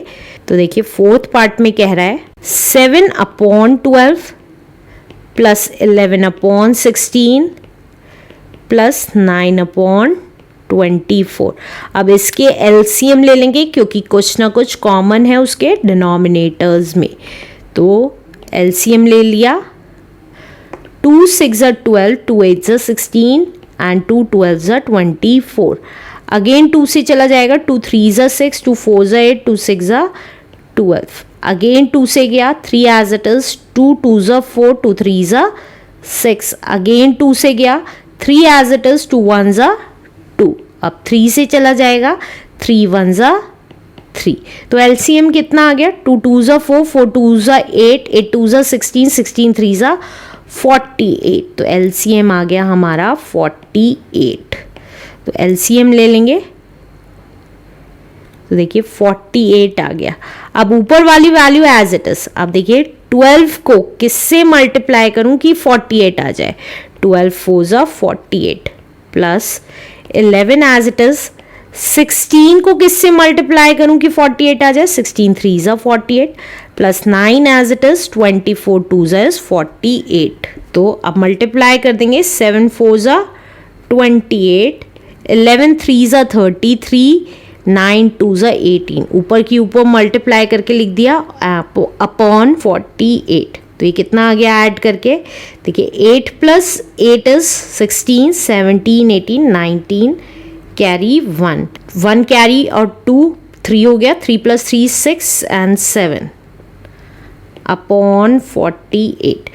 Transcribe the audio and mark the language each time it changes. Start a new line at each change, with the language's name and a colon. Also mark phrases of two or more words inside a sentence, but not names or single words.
Hindi: तो देखिए
English: fourth part
Hindi: में कह रहा है 7/12 प्लस 11/16 प्लस 9/24। अब इसके एलसीएम ले लेंगे क्योंकि कुछ ना कुछ कॉमन है उसके डिनोमिनेटर्स में। तो एलसीएम ले लिया,
English: 2 6s are 12, 2 8s are 16 and 2 12s are 24. अगेन 2
Hindi: से चला जाएगा,
English: 2 3s are 6, 2 4s are 8, 2 6s are 12। अगेन 2
Hindi: से गया,
English: 3 as it is, 2 2s are 4, 2 3s are 6। अगेन 2
Hindi: से गया,
English: 3 as it is, 2 1s are 2।
Hindi: अब 3 से चला जाएगा,
English: 3 1s are 3।
Hindi: तो एलसीएम कितना आ गया,
English: 2 2s are 4, 4 2s are 8, 8 2s are 16, 16 3s are 48।
Hindi: तो एलसीएम आ गया हमारा 48। तो एलसीएम ले लेंगे तो देखिए 48 आ गया। अब ऊपर वाली
English: value as it is.
Hindi: अब देखिए 12 को किससे मल्टीप्लाई करूं कि 48 आ जाए,
English: 12 4s are 48 plus 11 as it is.
Hindi: 16 को किससे मल्टीप्लाई करूं कि 48 आ जाए,
English: 16 3s are 48 प्लस 9 एज इट इज, 24 2s are 48।
Hindi: तो अब मल्टीप्लाई कर देंगे,
English: 7 4s are 28, 11 3s are 33,
Hindi: 9 2 ज़ा 18, ऊपर की ऊपर मल्टीप्लाई करके लिख दिया अपॉन 48। तो ये कितना आ गया ऐड करके, देखिए 8 + 8 इज 16, 17 18 19, कैरी 1 कैरी और 2 3 हो गया, 3 + 3 6 एंड 7 अपॉन 48।